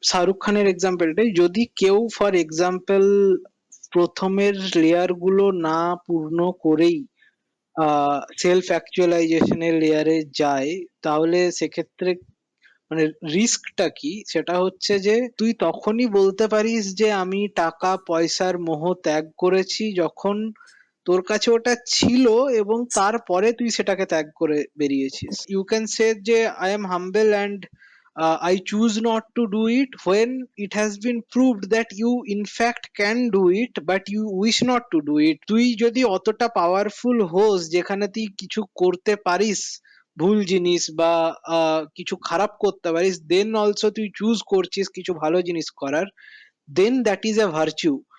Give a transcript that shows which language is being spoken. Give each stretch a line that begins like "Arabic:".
Bangla: শাহরুখ খানের এক্সাম্পলটাই যদি কেউ ফর এক্সাম্পল প্রথমের লেয়ার গুলো না পূর্ণ করেই সেলফ অ্যাকচুয়ালাইজেশনের লেয়ারে যায়, তাহলে সেক্ষেত্রে মানে রিস্কটা কি সেটা হচ্ছে যে তুই তখনই বলতে পারিস যে আমি টাকা পয়সার মোহ ত্যাগ করেছি যখন তোর কাছে ওটা ছিল এবং তারপরে তুই সেটাকে ত্যাগ করে বেরিয়েছিস। ইউ ক্যান সে যে I am humble and
English: I choose not to do it when it has been proved that you in fact can do it but you wish not to do it.
Bangla: তুই যদি অতটা powerful হোস যেখানে তুই কিছু করতে পারিস ভুল জিনিস বা কিছু খারাপ করতে পারিস, দেন অলসো তুই চুজ করছিস কিছু ভালো জিনিস করার,
English: Then that is a virtue.